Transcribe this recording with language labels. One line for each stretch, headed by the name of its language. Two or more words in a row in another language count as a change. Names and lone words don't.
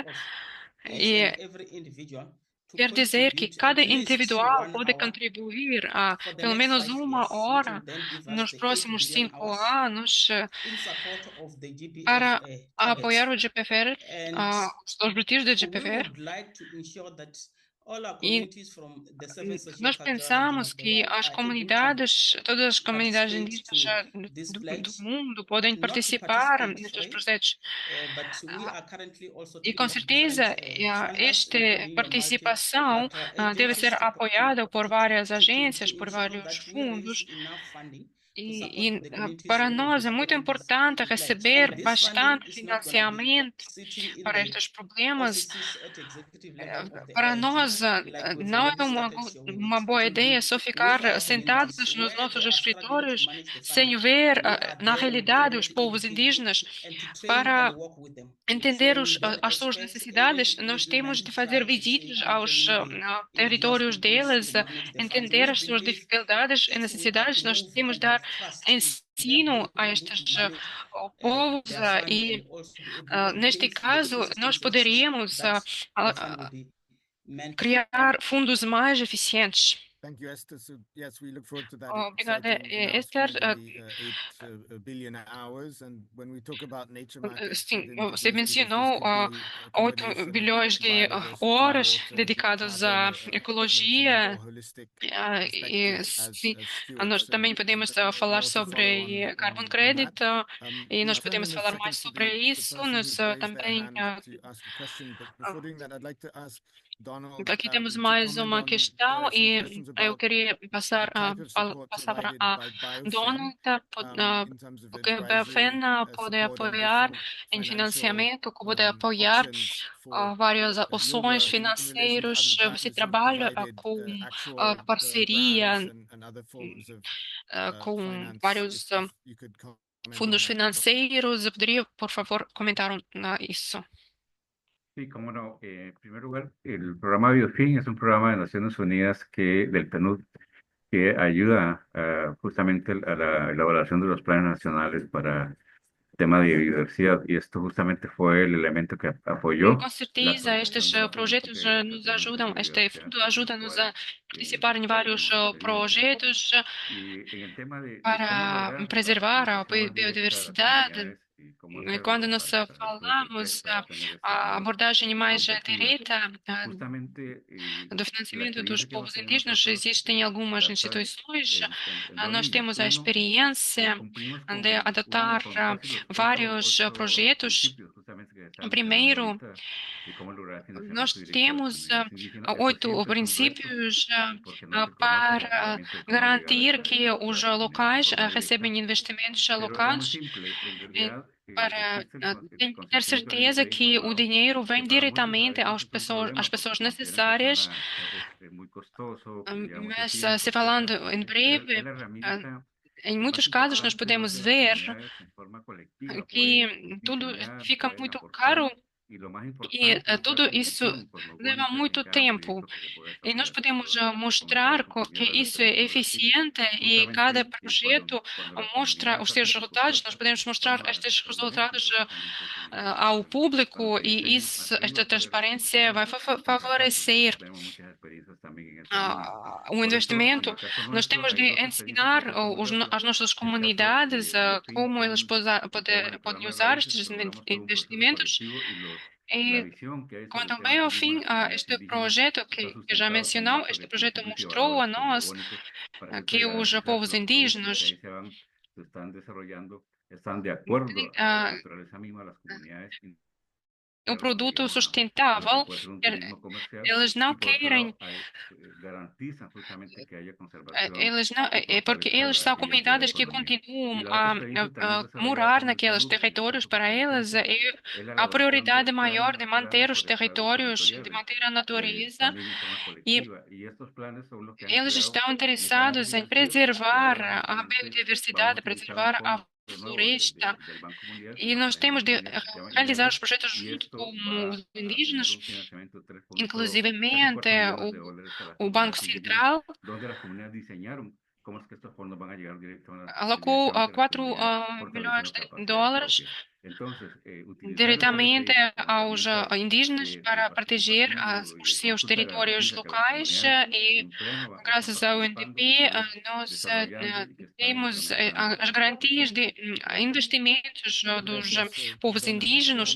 Portuguese: E quer dizer que cada individual pode contribuir pelo menos 1 hora nos próximos 5 anos para apoiar o GPFR, os objetivos do GPFR.
English: all our
Portuguese: E
English: communities from the seven
Portuguese: nós
English: socio-cultural regions
Portuguese: pensamos
English: of the
Portuguese: que
English: world
Portuguese: as
English: are able to
Portuguese: comunidades, todas as comunidades
English: participate
Portuguese: indígenas
English: to this
Portuguese: do
English: pledge,
Portuguese: mundo podem
English: not to
Portuguese: participar
English: participate
Portuguese: nestes
English: straight,
Portuguese: projetos.
English: but we are currently also
Portuguese: E
English: talking
Portuguese: com
English: to different
Portuguese: certeza,
English: funders,
Portuguese: esta
English: including your
Portuguese: participação
English: multilateral
Portuguese: deve ser
English: agencies,
Portuguese: apoiada por várias agências,
English: to
Portuguese: por
English: ensure
Portuguese: vários
English: that we raise
Portuguese: fundos.
English: enough funding to
Portuguese: E,
English: support the communities
Portuguese: para
English: who will
Portuguese: nós
English: be
Portuguese: é muito
English: supporting this
Portuguese: importante
English: pledge.
Portuguese: receber
English: And this funding
Portuguese: bastante
English: is not going to be
Portuguese: financiamento
English: sitting in
Portuguese: para
English: the
Portuguese: estes problemas.
English: offices at executive level of the
Portuguese: Para
English: IIT,
Portuguese: nós,
English: like we've
Portuguese: não é
English: already started showing it.
Portuguese: uma boa
English: It will
Portuguese: ideia
English: be
Portuguese: só
English: with
Portuguese: ficar
English: our
Portuguese: sentados
English: communities
Portuguese: nos
English: where
Portuguese: nossos
English: they are struggling to
Portuguese: escritórios
English: manage the funding.
Portuguese: sem ver,
English: We are
Portuguese: na
English: there, we'll be
Portuguese: realidade,
English: able
Portuguese: os
English: to
Portuguese: povos
English: engage
Portuguese: indígenas
English: and to train
Portuguese: para
English: and work with them,
Portuguese: entender
English: train them
Portuguese: as suas
English: experts,
Portuguese: necessidades.
English: even
Portuguese: Nós
English: using
Portuguese: temos de
English: language
Portuguese: fazer
English: tribes to say,
Portuguese: visitas
English: I'm
Portuguese: aos
English: training the indigenous
Portuguese: territórios
English: peoples
Portuguese: deles,
English: to manage the funds.
Portuguese: entender
English: Which
Portuguese: as suas
English: believes
Portuguese: dificuldades e
English: if we are
Portuguese: necessidades.
English: to
Portuguese: Nós
English: move
Portuguese: temos de
English: and
Portuguese: dar
English: have trust in their
Portuguese: ensino a
English: ability
Portuguese: estes
English: to manage
Portuguese: povos
English: their funds
Portuguese: e,
English: and also be able to
Portuguese: neste
English: pay for the
Portuguese: caso, nós
English: ecosystem services
Portuguese: poderíamos
English: that the fund will be meant for.
Portuguese: criar fundos mais eficientes.
English: Thank you, Esther. So yes, we look forward to that
Portuguese: Obrigada,
English: exciting
Portuguese: Esther.
English: announcement in the 8 billion hours. And when we talk about nature markets
Portuguese: Sim,
English: within
Portuguese: você
English: Brazil, because this
Portuguese: mencionou
English: could be a
Portuguese: 8
English: combination
Portuguese: bilhões
English: of
Portuguese: de
English: biodiversity,
Portuguese: horas
English: water,
Portuguese: dedicadas
English: carbon,
Portuguese: à
English: from a more
Portuguese: ecologia.
English: holistic
Portuguese: E
English: perspective
Portuguese: sim,
English: as
Portuguese: nós
English: stewards. So
Portuguese: também podemos falar
English: more to follow
Portuguese: sobre carbon
English: on that.
Portuguese: credit e
English: We'll
Portuguese: nós
English: turn
Portuguese: podemos
English: in a
Portuguese: falar mais
English: second to
Portuguese: sobre
English: the
Portuguese: isso.
English: person
Portuguese: Nós
English: who's raised their
Portuguese: também
English: hand to ask a question. But before doing that, I'd like to ask Donald
Portuguese: aqui temos
English: to
Portuguese: mais
English: comment
Portuguese: uma
English: on
Portuguese: questão
English: some
Portuguese: e
English: questions
Portuguese: eu
English: about
Portuguese: queria passar
English: the type of support
Portuguese: a palavra
English: provided
Portuguese: a
English: by BioFin
Portuguese: Donald,
English: in terms of
Portuguese: o que a
English: advisory
Portuguese: BFN pode
English: support and
Portuguese: apoiar
English: different
Portuguese: em
English: financial
Portuguese: financiamento, que pode apoiar
English: options for
Portuguese: várias
English: your
Portuguese: opções
English: work in relation to other
Portuguese: financeiras. Você
English: partners who've
Portuguese: trabalha
English: provided
Portuguese: com
English: actual grants
Portuguese: parceria
English: and other forms of
Portuguese: com
English: finance.
Portuguese: vários
English: If you could comment on
Portuguese: fundos
English: that.
Portuguese: financeiros. Eu poderia, por favor, comentar isso?
Spanish: Sí, cómo no. En primer lugar, el programa BioFin es un programa de Naciones Unidas del PNUD que ayuda justamente a la elaboración de los planes nacionales para el tema de biodiversidad y esto justamente fue el elemento que apoyó
Portuguese: Com
Spanish: la
Portuguese: certeza, estes
Spanish: actualización de la
Portuguese: projetos
Spanish: política de
Portuguese: nos
Spanish: educación
Portuguese: ajudam,
Spanish: ambiental y
Portuguese: este
Spanish: biodiversidad,
Portuguese: fundo
Spanish: en el
Portuguese: ajuda-nos a
Spanish: cual
Portuguese: participar em vários
Spanish: tenemos experiencia.
Portuguese: projetos
Spanish: Y en el tema de cómo
Portuguese: para
Spanish: lograr
Portuguese: preservar a
Spanish: comunicación más directa a las
Portuguese: biodiversidade.
Spanish: comunidades y cómo
Portuguese: Quando
Spanish: hacerlo
Portuguese: nós
Spanish: para el Fondo
Portuguese: falamos
Spanish: Protesta, obtener estos
Portuguese: a
Spanish: nuevos
Portuguese: abordagem mais
Spanish: objetivos.
Portuguese: direta
Spanish: Justamente
Portuguese: do
Spanish: la
Portuguese: financiamento dos
Spanish: experiencia que hemos
Portuguese: povos
Spanish: tenido
Portuguese: indígenas,
Spanish: nosotros
Portuguese: existem algumas
Spanish: trata
Portuguese: instituições.
Spanish: en dos
Portuguese: Nós
Spanish: líneas.
Portuguese: temos a
Spanish: Uno,
Portuguese: experiência
Spanish: cumplimos
Portuguese: de adotar
Spanish: con casi los
Portuguese: vários projetos.
Spanish: principios justamente que estaba mencionando
Portuguese: Primeiro,
Spanish: ahorita de cómo lograr
Portuguese: nós
Spanish: financiamiento directo a las
Portuguese: temos
Spanish: comunidades indígenas. Estos
Portuguese: 8
Spanish: siempre son retos
Portuguese: princípios
Spanish: porque no se conoce
Portuguese: para
Spanish: realmente cómo llegar
Portuguese: garantir
Spanish: a
Portuguese: que
Spanish: las
Portuguese: os
Spanish: comunidades
Portuguese: locais
Spanish: de forma directa.
Portuguese: recebem investimentos
Spanish: Pero es muy
Portuguese: locais.
Spanish: simple, en
Portuguese: E
Spanish: realidad
Portuguese: para
Spanish: existe
Portuguese: tem que ter
Spanish: consentimiento
Portuguese: certeza
Spanish: libre e
Portuguese: que o
Spanish: informado,
Portuguese: dinheiro
Spanish: que
Portuguese: vem
Spanish: para muchos a
Portuguese: diretamente
Spanish: veces es un problema
Portuguese: às
Spanish: porque
Portuguese: pessoas
Spanish: consideran que
Portuguese: necessárias.
Spanish: es muy costoso, que lleva mucho
Portuguese: Mas,
Spanish: tiempo,
Portuguese: se falando
Spanish: etcétera.
Portuguese: em
Spanish: Pero es
Portuguese: breve,
Spanish: la herramienta
Portuguese: em
Spanish: más
Portuguese: muitos casos nós
Spanish: importante
Portuguese: podemos
Spanish: donde las
Portuguese: ver
Spanish: comunidades en forma colectiva
Portuguese: que
Spanish: pueden
Portuguese: tudo
Spanish: diseñar,
Portuguese: fica
Spanish: pueden
Portuguese: muito
Spanish: aportar
Portuguese: caro
Spanish: y lo más
Portuguese: e
Spanish: importante es dar
Portuguese: tudo
Spanish: como
Portuguese: isso
Spanish: visión
Portuguese: leva
Spanish: cosmogónica
Portuguese: muito
Spanish: en cada
Portuguese: tempo.
Spanish: proyecto que se pueda
Portuguese: E nós
Spanish: desarrollar, sobre
Portuguese: podemos
Spanish: todo, como estaba
Portuguese: mostrar que
Spanish: compartiendo la
Portuguese: isso é
Spanish: experiencia con las TIC.
Portuguese: eficiente e cada
Spanish: Justamente
Portuguese: projeto
Spanish: cuando las
Portuguese: mostra os
Spanish: comunidades
Portuguese: seus
Spanish: hacen
Portuguese: resultados. Nós
Spanish: propuestas,
Portuguese: podemos mostrar
Spanish: vamos a
Portuguese: estes
Spanish: por un ejemplo,
Portuguese: resultados
Spanish: justamente es el
Portuguese: ao público
Spanish: cuando se
Portuguese: e
Spanish: diseñan, aquí
Portuguese: esta
Spanish: va a poder
Portuguese: transparência
Spanish: funcionar
Portuguese: vai
Spanish: en fracasos.
Portuguese: favorecer
Spanish: Nosotros tenemos muchas experiencias también en esta línea.
Portuguese: o
Spanish: Por eso, en
Portuguese: investimento.
Spanish: el caso
Portuguese: Nós
Spanish: nuestro,
Portuguese: temos
Spanish: hay
Portuguese: de
Spanish: dos experiencias
Portuguese: ensinar
Spanish: que podemos darles.
Portuguese: as nossas
Spanish: En el caso
Portuguese: comunidades
Spanish: de BioFin,
Portuguese: como eles
Spanish: el tema del
Portuguese: podem
Spanish: programa de
Portuguese: usar
Spanish: raíces,
Portuguese: estes
Spanish: que logramos todo un proceso
Portuguese: investimentos.
Spanish: colectivo y la
Portuguese: E
Spanish: visión que hay sobre
Portuguese: quanto
Spanish: el
Portuguese: ao
Spanish: tema de turismo en
Portuguese: BioFin,
Spanish: las comunidades
Portuguese: este
Spanish: indígenas
Portuguese: projeto
Spanish: está
Portuguese: que já
Spanish: sustentado con
Portuguese: mencionou,
Spanish: muchos
Portuguese: este
Spanish: de
Portuguese: projeto
Spanish: principios y
Portuguese: mostrou a
Spanish: valores
Portuguese: nós
Spanish: cosmogónicos para
Portuguese: que
Spanish: efectos de
Portuguese: os
Spanish: garantizar
Portuguese: povos
Spanish: que los productos que
Portuguese: indígenas
Spanish: ahí se están desarrollando están de acuerdo a la naturaleza misma de las comunidades
Portuguese: um produto
Spanish: a lo
Portuguese: sustentável.
Spanish: que puede ser un turismo comercial
Portuguese: Eles não
Spanish: y por otro
Portuguese: querem,
Spanish: lado garantizan justamente que haya conservación
Portuguese: eles não,
Spanish: y
Portuguese: porque
Spanish: fortaleza
Portuguese: eles são
Spanish: y ampliar la
Portuguese: comunidades que
Spanish: economía.
Portuguese: continuam
Spanish: Y la otra experiencia también desarrollada
Portuguese: morar
Spanish: con el
Portuguese: naqueles
Spanish: PNUD, en el
Portuguese: territórios.
Spanish: caso que
Portuguese: Para
Spanish: se
Portuguese: eles
Spanish: presenta,
Portuguese: é
Spanish: es la
Portuguese: a
Spanish: elaboración
Portuguese: prioridade maior de manter
Spanish: planes
Portuguese: os
Spanish: forestales
Portuguese: territórios, de
Spanish: territoriales,
Portuguese: manter a natureza.
Spanish: también en forma
Portuguese: E
Spanish: colectiva. Y estos planes son los que han
Portuguese: eles
Spanish: creado
Portuguese: estão
Spanish: mecanismos
Portuguese: interessados em
Spanish: financieros que
Portuguese: preservar
Spanish: ahora
Portuguese: a
Spanish: justamente vamos
Portuguese: biodiversidade,
Spanish: a utilizar un
Portuguese: preservar a
Spanish: fondo nuevo
Portuguese: floresta.
Spanish: del Banco Mundial,
Portuguese: E nós
Spanish: hay una
Portuguese: temos de
Spanish: línea que se llama
Portuguese: realizar os
Spanish: INEADU,
Portuguese: projetos
Spanish: y
Portuguese: junto
Spanish: esto
Portuguese: com
Spanish: va
Portuguese: os
Spanish: a tener
Portuguese: indígenas,
Spanish: un financiamiento de 3. Casi
Portuguese: inclusivamente
Spanish: 4 millones de dólares a las
Portuguese: o Banco
Spanish: comunidades indígenas,
Portuguese: Central
Spanish: donde las comunidades diseñaron cómo es que estos fondos van a llegar
Portuguese: alocou
Spanish: directamente a las
Portuguese: 4
Spanish: comunidades,
Portuguese: milhões
Spanish: fortaleciendo
Portuguese: de
Spanish: capacidades
Portuguese: dólares
Spanish: propias.
Portuguese: diretamente aos indígenas para proteger os seus territórios locais e, graças ao UNDP, nós temos as garantias de investimentos dos povos indígenas.